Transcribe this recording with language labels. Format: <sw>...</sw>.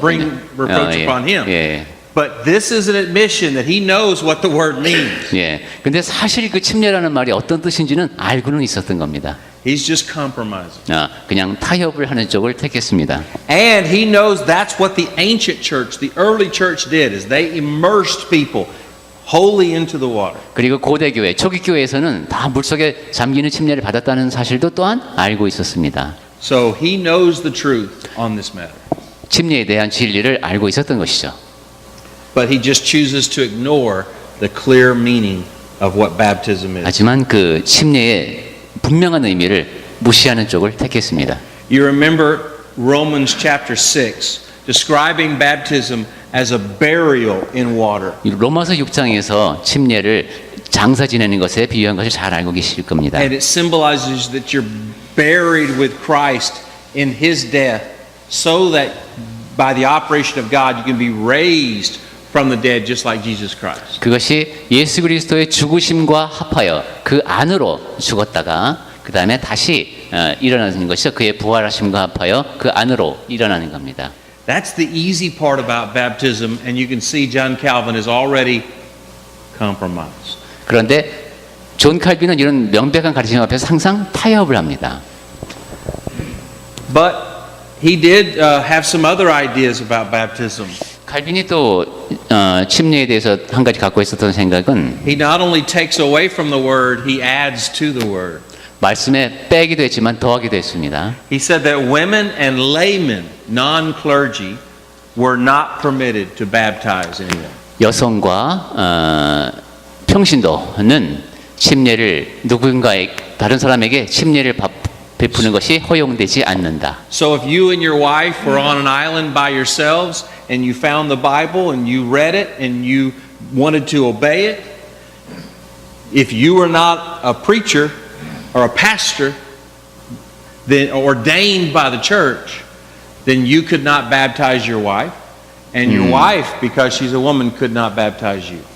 <en>bring reproach upon him.</en> <ko>예,</ko> <en>But this is an admission that he knows what the word means.</en> <ko>예. 근데 사실 그 침례라는 말이 어떤 뜻인지는 알고는 있었던 겁니다.</ko> <en>He's just compromising.</en> <ko>그냥 타협을 하는 쪽을 택했습니다.</ko> <en>And he knows that's what the ancient church, the early church did, is they immersed people wholly into the water.</en> <ko>그리고 고대 교회, 초기 교회에서는 다 물속에 잠기는 침례를 받았다는 사실도 또한 알고 있었습니다.</ko> <en>So he knows the truth on this matter.</en> <ko>침례에 대한 진리를 알고 있었던 것이죠.</ko> <en>But he just chooses to ignore the clear meaning of what baptism is.</en> <ko>하지만 그 침례의 분명한 의미를 무시하는 쪽을 택했습니다.</ko> <en>You remember Romans chapter 6 describing baptism as a burial in water.</en> <ko>이 로마서 6장에서 침례를 장사 지내는 것에 비유한 것을 잘 알고 계실 겁니다.</ko> <en>And it symbolizes that you're buried with Christ in his death so that by the operation of God you can be raised from the dead just like Jesus Christ.</en> <ko>그것이 예수 그리스도의 죽으심과 합하여 그 안으로 죽었다가 그 다음에 다시 일어나는 것이죠. 그의 부활하심과 합하여 그 안으로 일어나는 겁니다.</ko> <en>That's the easy part about baptism, and you can see John Calvin is already compromised.</en> <ko>그런데 존 칼빈은 이런 명백한 가르침 앞에서 항상 타협을 합니다.</ko> <en>But he did have some other ideas about baptism.</en> <ko>칼빈이 또 침례에 대해서 한 가지 갖고 있었던 생각은</ko> <en>He not only takes away from the word, he adds to the word.</en> <ko>말씀에 빼기도 했지만 더하기도 했습니다.</ko> <en>He said that women and laymen, non-clergy, were not permitted to baptize anyone.</en> <ko>여성과 평신도는 침례를 누군가의 다른 사람에게 침례를 베푸는 것이 허용되지 않는다.</ko> <en>So if you and your wife were on an island by yourselves and you found the Bible and you read it and you wanted to obey it, if you were not a preacher or a pastor then ordained by the church, then you could not baptize your wife, and your wife, because she's a woman, could not baptize you.</en>